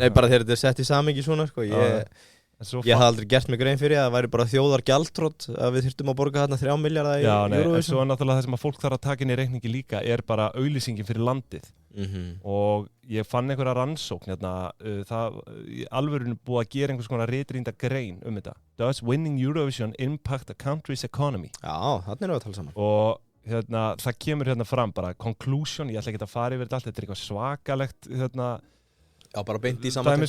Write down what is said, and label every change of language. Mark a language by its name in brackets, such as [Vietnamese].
[Icelandic] Nei, bara þegar þetta sett í samhengi svona, sko. Ég hafði aldrei gert mig grein fyrir að það væri bara þjóðargjaldþrot að við þyrftum að borga þarna 3 milljarða í Eurovision. En svo er náttúrulega það sem að fólk þarf að taka inn í reikningi líka er bara auglýsingin fyrir landið. Og ég fann einhverja rannsókn hérna, það í alvörinu búið að gera einhvers konar ritrýnda grein þetta. [English] Does winning Eurovision impact a country's economy? [Icelandic] Já, þannig erum við að tala saman. Og hérna, það kemur hérna fram bara conclusion, ég ætla ekki að fara yfir þetta allt, þetta er eitthvað svakalegt hérna. Já, bara beint í samantekna.